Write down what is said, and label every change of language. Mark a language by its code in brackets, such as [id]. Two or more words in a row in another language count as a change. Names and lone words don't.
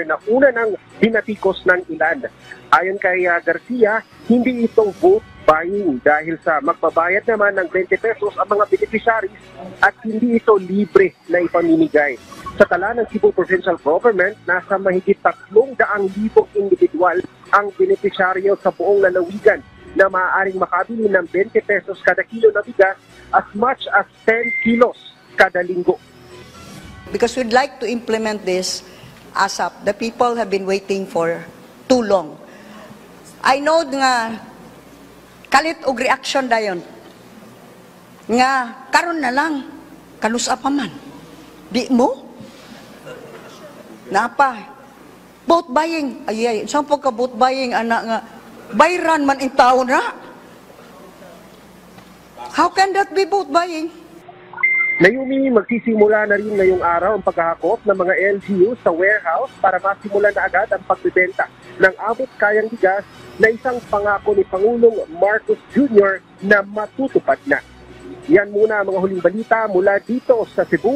[tl] na una nang binatikos ng ilan. Ayon kay Garcia, hindi ito [en] vote buying [tl] dahil sa magbabayad naman ng 20 pesos ang mga beneficiaries at hindi ito libre na ipamimigay. Sa tala ng Cebu Provincial Government, nasa mahigit 300,000 individual ang beneficiaryo sa buong lalawigan na maaaring makabili ng 20 pesos kada kilo na bigas [en] as much as [tl] 10 kilos kada linggo. [en] Because we'd like to implement this ASAP. The people have been waiting for too long. I know [ceb] nga kalit og reaction dayon. Nga karon na lang kanusa pa man. Di mo? Napa? [en] Vote buying. [ceb] Ay, saan po ka [en] vote buying [ceb] anak nga bayran man in taon na? [en] How can that be vote buying? [tl] Naomi, magsisimula na rin ngayong araw ang paghahakot ng mga LGU sa warehouse para masimulan na agad ang pagbebenta ng abot kayang bigas na isang pangako ni Pangulong Marcos Jr. na matutupad na. Yan muna ang mga huling balita mula dito sa Cebu.